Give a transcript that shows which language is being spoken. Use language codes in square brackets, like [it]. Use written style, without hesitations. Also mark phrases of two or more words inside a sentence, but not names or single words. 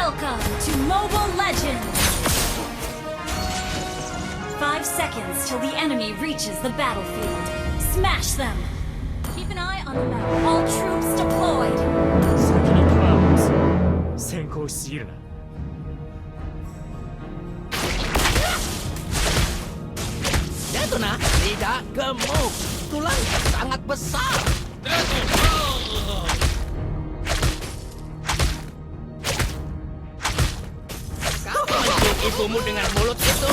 [en] Welcome to Mobile Legends! 5 seconds till the enemy reaches the battlefield. Smash them! Keep an eye on the map. All troops deployed! [ja] 先に弾を撃つ。先行しすぎるな。 [id] Detona tidak gemuk. Tulangnya sangat besar. Kau mencium ibumu dengan mulut itu?